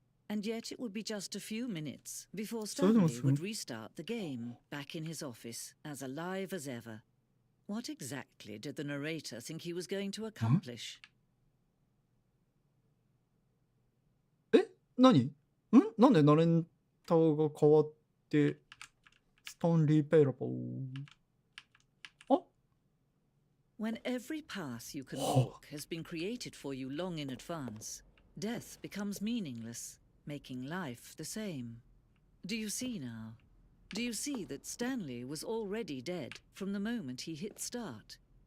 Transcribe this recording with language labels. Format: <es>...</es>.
<en>And yet it would be just a few minutes before Stanley would restart the game, back in his office, as alive as ever. What exactly did the narrator think he was going to accomplish?</en> <ja>何？なんでナレーターが変わってスタンリー・ペイラポー。</ja> <en>When every path you can walk has been created for you long in advance, death becomes meaningless, making life the same. Do you see now? Do you see that Stanley was already dead from the moment he hit start?</en>